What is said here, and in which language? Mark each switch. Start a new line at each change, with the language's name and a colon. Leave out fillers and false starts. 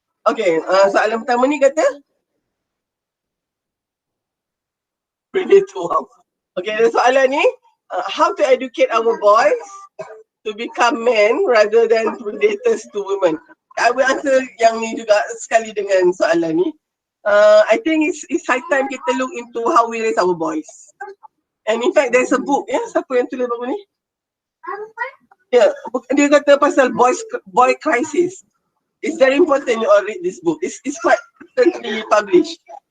Malay: Okay, soalan pertama ni kata predator.
English: Okay,
Malay: soalan ni,
English: how to educate our boys to become men rather than predators to women. I will answer
Malay: yang ni juga sekali dengan soalan ni.
English: I think it's high time kita look into how we raise our boys. And in fact, there's a book,
Malay: siapa yang tulis buku ni? Dia kata pasal boy crisis.
English: It's very important you all read this book. It's quite recently published.